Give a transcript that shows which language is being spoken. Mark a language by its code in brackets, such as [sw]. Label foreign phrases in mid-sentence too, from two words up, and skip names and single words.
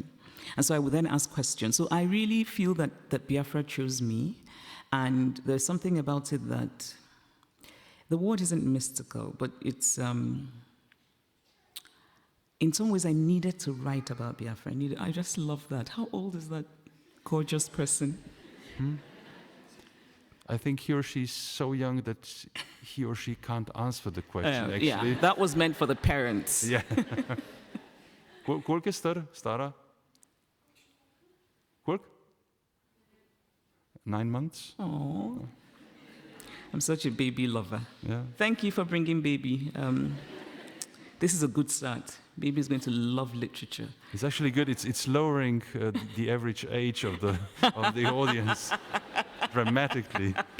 [en] And so I would then ask questions. So I really feel that Biafra chose me, and there's something about it that the word isn't mystical, but it's, in some ways I needed to write about Biafra. I just love that. How old is that gorgeous person? I think he or she's so young that he or she can't answer the question, actually. Yeah, that was meant for the parents. Yeah. [sl] Koliko je stara? [en] Koliko? 9 months? Oh, I'm such a baby lover. Yeah. Thank you for bringing baby. This is a good start. Baby is going to love literature. It's actually good. It's lowering the average age of the audience dramatically.